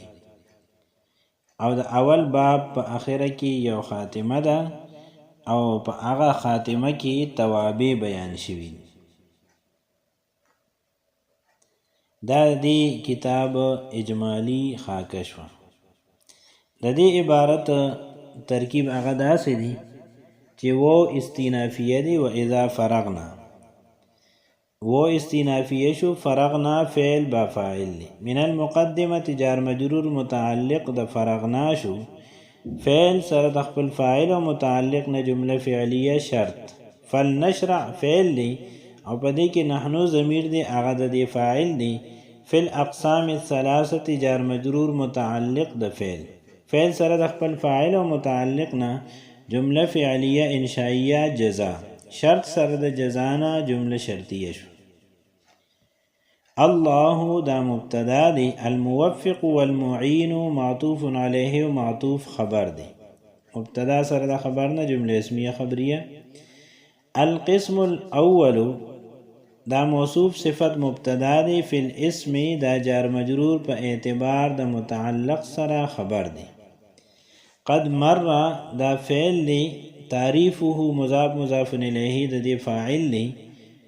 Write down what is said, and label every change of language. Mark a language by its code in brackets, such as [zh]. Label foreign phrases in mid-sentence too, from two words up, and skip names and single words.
[ps] او د اول باب په اخره کې یو خاتمه ده، او په هغه خاتمه کې توابع بیان شوي. دا دې کتاب اجمالی خاکه شوه. د دې عبارت ترکیب هغه داسې دی چې و استینافیه دی. [ar] و اذا فرغنا، [ps] و استینافیه شو، فرغنا فعل با فاعل دی. [ar] من المقدمه [ps] جار مجرور متعلق د فرغنا شو، فعل سره د خپل فاعل او متعلق نه جمله فعلیه شرط. فلنشرع فعل دی، او په دې کې نحنو ضمیر دی، هغه د دې فاعل دی. [ar] فی الاقسام الثلاثه [ps] جار مجرور متعلق د فعل، فعل سره د خپل فاعل او متعلق نه جمله فعلیه انشائیه جزا، شرط سره د جزانا جمله شرطیه شو. الله دا مبتدا دی. [ar] الموفق والمعين [ps] معطوف علیه و معطوف خبر دی. مبتدا سره د خبر نه جمله اسمیه خبریه. [ar] القسم الاول [ps] دا موصوف صفت مبتدا دی. [ar] فی الاسم [ps] دا جار مجرور په اعتبار د متعلق سره خبر دی. [ar] قد مر [ps] دا فعل دی. تعریفه مضاف مضاف الیه د دې فاعل دی.